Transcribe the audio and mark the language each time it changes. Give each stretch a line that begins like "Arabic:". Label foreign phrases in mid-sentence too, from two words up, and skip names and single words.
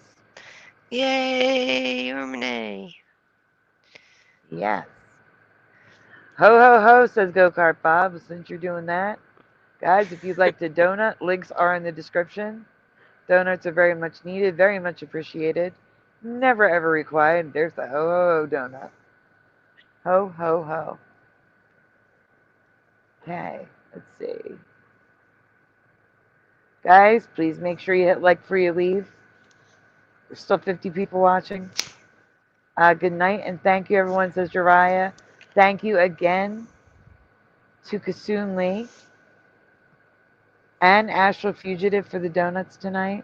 English: Yay, Ormane. Yes. Ho, ho, ho, says Go-Kart Bob, since you're doing that. Guys, if you'd like to donut, links are in the description. Donuts are very much needed, very much appreciated. Never ever required. There's the ho, ho, ho donut. Ho, ho, ho. Okay, let's see. Guys, please make sure you hit like before you leave. There's still 50 people watching. Good night, and thank you, everyone, says Jariah. Thank you again to Kassoon Lee and Astral Fugitive for the donuts tonight.